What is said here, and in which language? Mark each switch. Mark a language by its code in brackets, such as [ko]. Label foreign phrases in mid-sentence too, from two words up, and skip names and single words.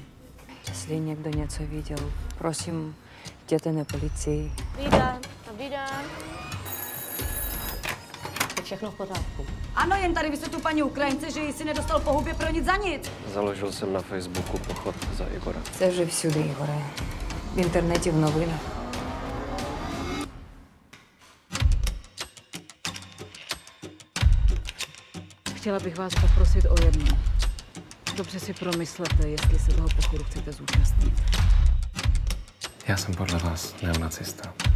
[cs] Jestli někdo něco viděl, prosím, jděte na policii. Dobrý den. Je všechno v pořádku. Ano, jen tady vysvětlu paní Ukrajince, že jsi nedostal po hubě pro nic za nic. Založil jsem na Facebooku pochod za Igora. [uk] Це вже всюди, Ігоре. В інтернеті, в новинах. [cs] Chtěla bych vás poprosit o jedno. Dobře si promyslete, jestli se toho pochodu chcete zúčastnit. Já jsem podle vás neonacista.